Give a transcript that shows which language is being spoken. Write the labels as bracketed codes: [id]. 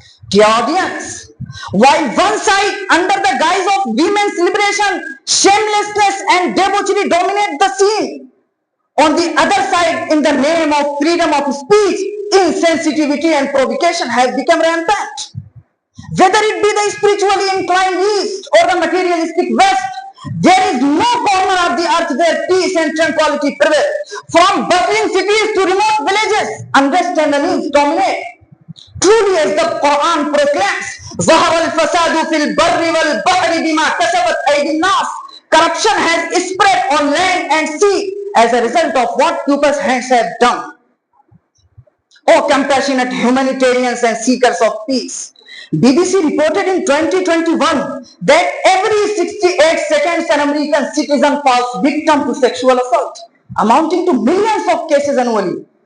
[en] Dear audience, while one side, under the guise of women's liberation, shamelessness and debauchery dominate the scene, on the other side, in the name of freedom of speech, insensitivity and provocation has become rampant. Whether it be the spiritually inclined East or the materialistic West, there is no corner of the earth where peace and tranquility prevail. From bustling cities to remote villages, unrest and unease dominate. Truly, as the Quran proclaims, [ar] ظهر الفساد في البر والبحر بما كسبت أيدي الناس. [en] Corruption has spread on land and sea as a result of what people's hands have done. O compassionate humanitarians and seekers of peace, BBC reported in 2021 that every 68 seconds an American citizen falls victim to sexual assault, amounting to millions of cases annually.